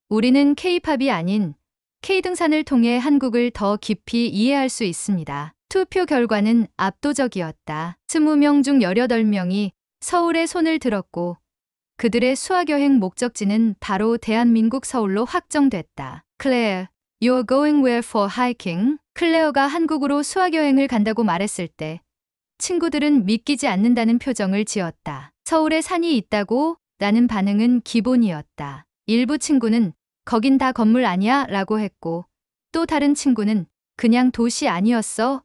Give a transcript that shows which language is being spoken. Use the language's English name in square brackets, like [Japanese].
[Korean] 우리는 K-팝이 아닌 K-등산을 통해 한국을 더 깊이 이해할 수 있습니다. 투표 결과는 압도적이었다. 20명 중 18명이 서울에 손을 들었고 그들의 수학여행 목적지는 바로 대한민국 서울로 확정됐다. [English] Claire, you're going where for hiking? [Korean] 클레어가 한국으로 수학여행을 간다고 말했을 때 친구들은 믿기지 않는다는 표정을 지었다. 서울에 산이 있다고? 라는 반응은 기본이었다. 일부 친구는 거긴 다 건물 아니야? 라고 했고 또 다른 친구는 그냥 도시 아니었어?